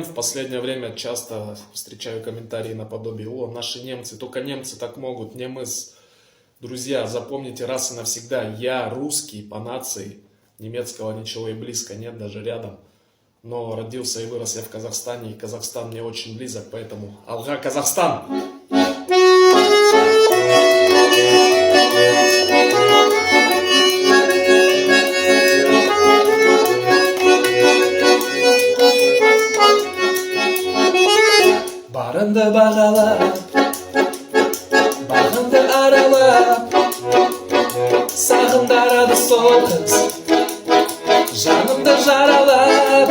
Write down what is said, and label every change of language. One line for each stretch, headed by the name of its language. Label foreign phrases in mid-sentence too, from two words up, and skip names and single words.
Russian: В последнее время часто встречаю комментарии наподобие: «О, наши немцы, только немцы так могут, не мы». Друзья, запомните раз и навсегда, я русский по нации, немецкого ничего и близко нет, даже рядом. Но родился и вырос я в Казахстане, и Казахстан мне очень близок, поэтому алга Казахстан!
Kazakh: Барыңды бағалап, бағыңды аралап, сағындарады сол қыз, жанымды жаралап.